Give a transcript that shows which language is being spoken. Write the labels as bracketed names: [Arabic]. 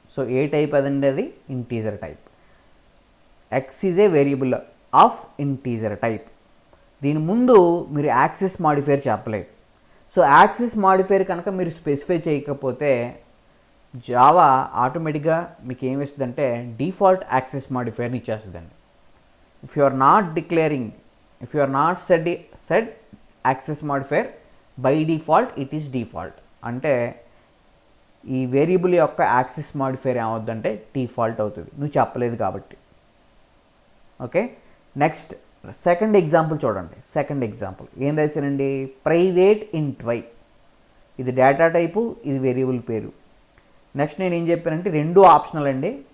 [English] so ఏ type [Telugu] అదండి? అది [English] Integer type. X is a variable of integer type. [Telugu] దీని ముందు మీరు యాక్సెస్ మాడిఫైర్ చెప్పలేదు. సో యాక్సెస్ మాడిఫైర్ కనుక మీరు స్పెసిఫై చేయకపోతే జావా ఆటోమేటిక్గా మీకు ఏమి ఇస్తుందంటే default access మాడిఫైర్ని ఇచ్చేస్తుందండి. [English] if you are not said access modifier, by default it is default. [Telugu] అంటే ఈ వేరియబుల్ యొక్క యాక్సెస్ మాడిఫైర్ ఏమవుతుందంటే డిఫాల్ట్ అవుతుంది, నువ్వు చెప్పలేదు కాబట్టి. ఓకే, నెక్స్ట్ సెకండ్ ఎగ్జాంపుల్ చూడండి. సెకండ్ ఎగ్జాంపుల్ ఏం రాశానండి, ప్రైవేట్ ఇంట్ వై. ఇది డేటా టైపు, ఇది వేరియబుల్ పేరు. నెక్స్ట్ నేను ఏం చెప్పానంటే రెండు ఆప్షనల్ అండి.